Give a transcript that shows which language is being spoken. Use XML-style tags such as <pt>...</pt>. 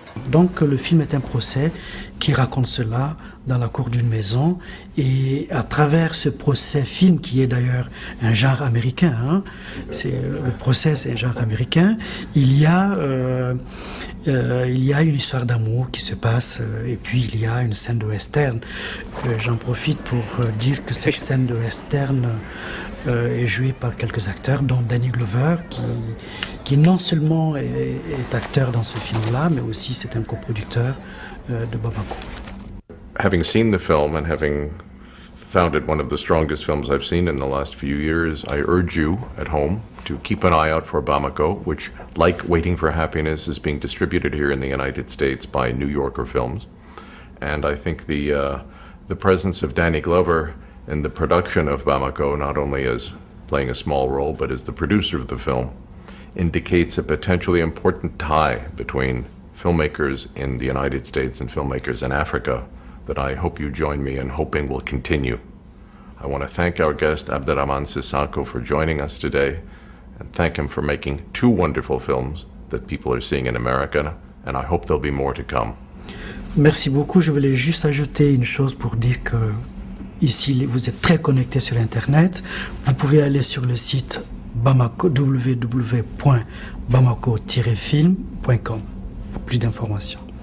<fr>Donc le film est un procès qui raconte cela dans la cour d'une maison, et à travers ce procès film qui est d'ailleurs un genre américain, hein, le procès c'est un genre américain, il y a une histoire d'amour qui se passe, et puis il y a une scène de western. J'en profite pour dire que cette scène de western est jouée par quelques acteurs, dont Danny Glover, qui non seulement est acteur dans ce film-là, mais aussi c'est un coproducteur de Bamako.</fr> <en>Having seen the film and having found it one of the strongest films I've seen in the last few years, I urge you at home to keep an eye out for Bamako, which, like Waiting for Happiness, is being distributed here in the United States by New Yorker Films. And I think the presence of Danny Glover in the production of Bamako, not only as playing a small role, but as the producer of the film, indicates a potentially important tie between filmmakers in the United States and filmmakers in Africa that I hope you join me in hoping will continue. I want to thank our guest, Abderrahmane Sissako, for joining us today, and thank him for making 2 wonderful films that people are seeing in America, and I hope there'll be more to come.</en> <fr>Merci beaucoup. Je voulais juste ajouter une chose pour dire que ici, vous êtes très connectés sur Internet. Vous pouvez aller sur le site Bamako, www.bamako-film.com pour plus d'informations.</fr>